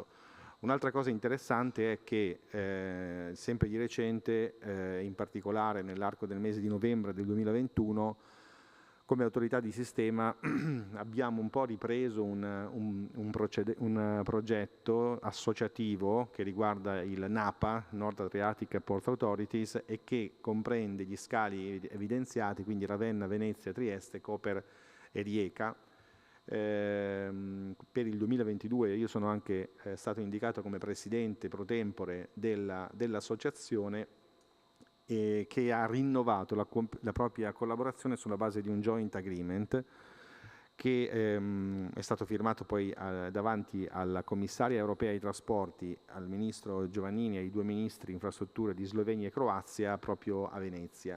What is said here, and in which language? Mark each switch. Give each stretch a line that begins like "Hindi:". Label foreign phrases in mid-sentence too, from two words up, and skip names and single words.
Italian: Un'altra cosa interessante è che sempre di recente, in particolare nell'arco del mese di novembre del 2021, come autorità di sistema abbiamo un po' ripreso un progetto associativo che riguarda il NAPA, North Adriatic Port Authorities, e che comprende gli scali evidenziati, quindi Ravenna, Venezia, Trieste, Koper e Rijeka. Per il 2022 io sono anche stato indicato come presidente
Latin: pro tempore
Italian: dell'associazione che ha rinnovato la propria collaborazione sulla base di un
English: joint agreement
Italian: che è stato firmato poi davanti alla commissaria europea ai trasporti, al ministro Giovannini e ai due ministri infrastrutture di Slovenia e Croazia proprio a Venezia.